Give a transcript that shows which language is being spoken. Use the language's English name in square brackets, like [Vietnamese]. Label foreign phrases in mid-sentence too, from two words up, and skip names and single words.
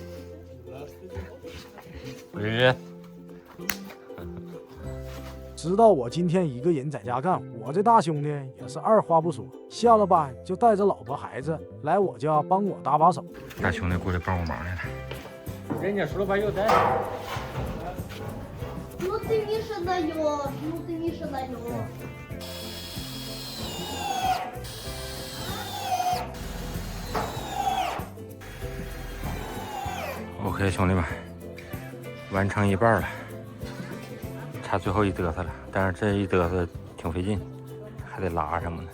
[Chinese] 喂。知道我今天一个人在家干，我这大兄弟也是二话不说，下了班就带着老婆孩子来我家帮我搭把手。大兄弟过来帮我忙来了。人家说了把药带。 [Russian] Ну ты Миша даешь, ну ты Миша даешь. [Chinese] OK， 兄弟们，完成一半了。差最后一嘚瑟了，但是这一嘚瑟挺费劲，还得拉什么的。